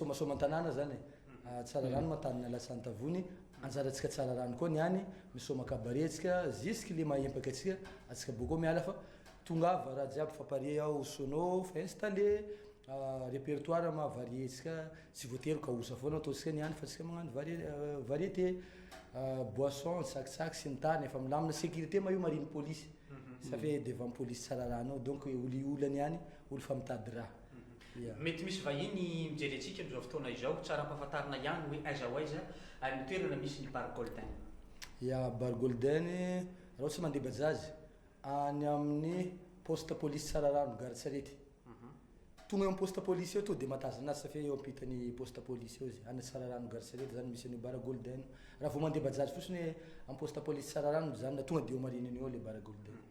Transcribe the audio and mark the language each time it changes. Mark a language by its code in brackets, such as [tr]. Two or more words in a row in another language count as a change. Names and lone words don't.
[mg] somasoma an-tanàna zany tsara rano matanina Lasantavony anjaratsika tsara rano koa niany misoma cabaret atsika jusque le maempaka atsika boko miala fa tongava raha jiaby fa pare ao sono fa [fr] installé répertoire [mg] mahavarie tsika tsy voatery Kaosa foana ataontsika niany fa tsika magnano [fr] variété boisson [mg] tsakitsaky sy ny tany efa milamina sécurité ma io marine police safa [fr] devant police [mg] tsara rano donc oliolany ihany olo fa mitady raha mety misy vahiny mijery atsika am'izao fotoana izao tsara ampahafantarina ihany hoe aiza ho aiza ary ny toerana misy ny bar golden. Ia bar golden raha tsy mandeha bajazy any amin'ny poste police tsara rano gare tsarety tonga eo amin'ny poste police eo to de matazana azy safa eo ampitany poste police eo zay any tsara rano gare tsarety zany misy an'io bar golden raha vao mandeha bajazy fotsiny hoe amin'ny poste police tsara rano zany tonga de eo marinany eo le bar golden.